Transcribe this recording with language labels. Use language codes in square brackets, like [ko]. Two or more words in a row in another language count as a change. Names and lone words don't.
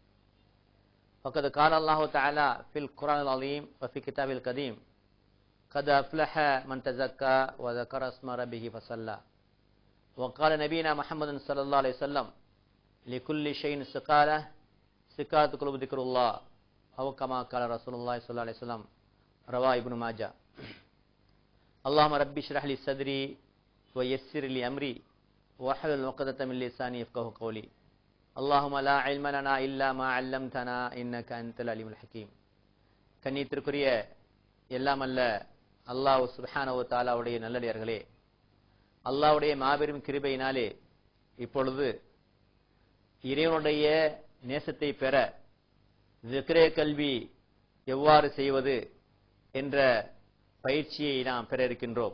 [ar] فقد قال الله تعالى في القرآن العظيم وفي كتابه القديم قد أفلح من تزكى وذكر اسم ربه فصلى وقال نبينا محمد صلى الله عليه وسلم لكل شيء سقالة سقالة قلوب ذكر الله أو كما قال رسول الله صلى الله عليه وسلم رواه ابن ماجه اللهم ربي اشرح لي صدري ويسر لي أمري واحلل عقدة من لساني يفقهوا قولي اللهم لا علم لنا إلا ما علمتنا إنك أنت العليم الحكيم. [ta] கண்ணியத்திற்குரிய எல்லாம் அல்ல அல்லாஹ் [ar] سبحانه و [ta] தஆலாவுடைய நல்லடியார்களே, அல்லாஹ்வுடைய மாபெரும் கிருபையினாலே இப்பொழுது இறைவனுடைய நேசத்தை பெற ஸிக்ரே கல்வி எவ்வாறு செய்வது என்ற பயிற்சியை நாம் பெற இருக்கின்றோம்.